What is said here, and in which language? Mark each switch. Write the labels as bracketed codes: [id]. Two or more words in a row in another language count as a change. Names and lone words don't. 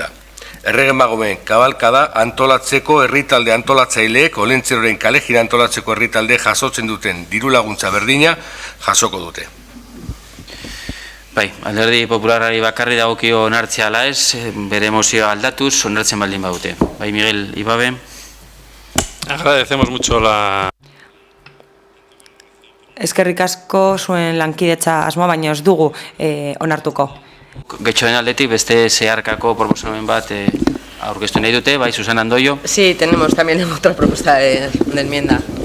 [eu] Errege magoen kabalkada antolatzeko herritalde antolatzaileek olentzeroren kalejira antolatzeko herritalde jasotzen duten diru laguntza berdina jasoko dute. Bai, Alderdi Popularrari bakarri dagokio onartzea ala ez, bere mozioa aldatuz, onartzen baldin badute. Bai, Miguel Ibabe. [es] Agradecemos mucho la... [eu] Eskerrik asko zuen lankidetza asmoa, baina ez dugu onartuko. Getxoen aldetik beste zeharkako proposamen bat aurkeztu nahi dute, bai, Susana Andoio. [es] Sí, tenemos también otra propuesta de enmienda.